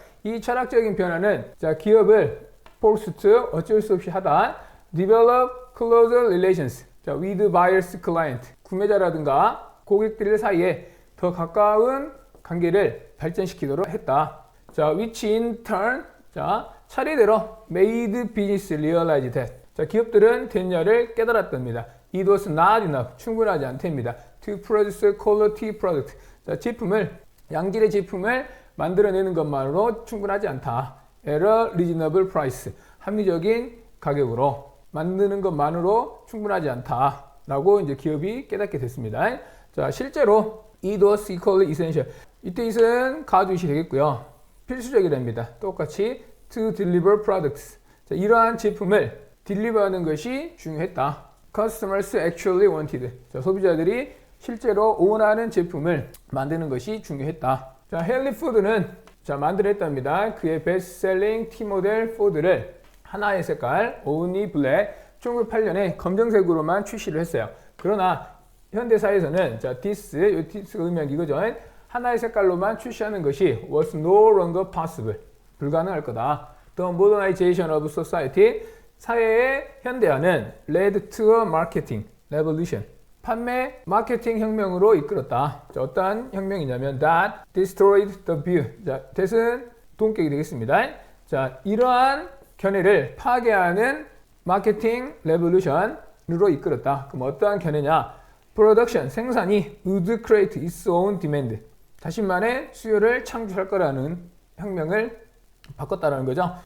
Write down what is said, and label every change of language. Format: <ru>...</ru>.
<ko>이 철학적인 변화는, 자, 기업을 forced, 어쩔 수 없이 하다,</ko> <en>develop closer relations,</en> <ko>자,</ko> <en>with buyers, client,</en> <ko>구매자라든가 고객들 사이에 더 가까운 관계를 발전시키도록 했다. 자,</ko> <en>which in turn,</en> <ko>자, 차례대로</ko> <en>made business realize that,</en> <ko>자, 기업들은 됐냐를 깨달았답니다.</ko> <en>It was not enough,</en> <ko>충분하지 않답니다.</ko> <en>To produce quality product,</en> <ko>자, 제품을, 양질의 제품을 만들어내는 것만으로 충분하지 않다.</ko> <en>At a reasonable price,</en> <ko>합리적인 가격으로 만드는 것만으로 충분하지 않다. 라고 이제 기업이 깨닫게 됐습니다. 자, 실제로</ko> <en>it was equally essential,</en> <ko>이때 it은 가주이시 되겠고요. 필수적이 됩니다. 똑같이</ko> <en>to deliver products,</en> <ko>자, 이러한 제품을 딜리버하는 것이 중요했다.</ko> <en>Customers actually wanted,</en> <ko>자, 소비자들이 실제로 원하는 제품을 만드는 것이 중요했다. 자, 헨리 포드는, 자, 만들었답니다. 그의 베스트셀링 T-모델 포드를 하나의 색깔, only black, 1908년에 검정색으로만 출시를 했어요. 그러나 현대사에서는, 자, 이 this가 의미한 이거죠. 하나의 색깔로만 출시하는 것이</ko> <en>was no longer possible,</en> <ko>불가능할 거다.</ko> <en>The modernization of society,</en> <ko>사회의 현대화는</ko> <en>led to a marketing revolution,</en> <ko>판매 마케팅 혁명으로 이끌었다. 자, 어떠한 혁명이냐면</ko> <en>that destroyed the view,</en> <ko>자, that은 동격이 되겠습니다. 자, 이러한 견해를 파괴하는 마케팅 레볼루션으로 이끌었다. 그럼 어떠한 견해냐? production, 생산이</ko> <en>would create its own demand,</en> <ko>자신만의 수요를 창출할 거라는 혁명을 바꿨다라는 거죠.</ko>